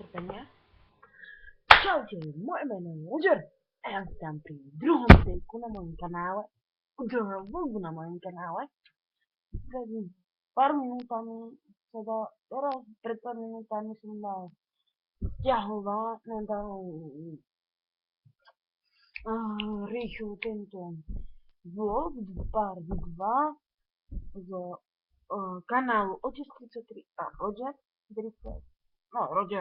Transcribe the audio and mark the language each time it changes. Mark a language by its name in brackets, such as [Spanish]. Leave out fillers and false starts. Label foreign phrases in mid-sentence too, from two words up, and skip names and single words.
[Czech] mě. Čaute, moje jméno je Roger a já vítám při druhém videjku na mém kanále, druhou vlogu na mém kanále. Před pár minutami [Slovak] teraz pred pár minutami som dal stiahovať, rýchlo tento vlog, pár 2 z kanálu Otec 33 a Roger, Roger.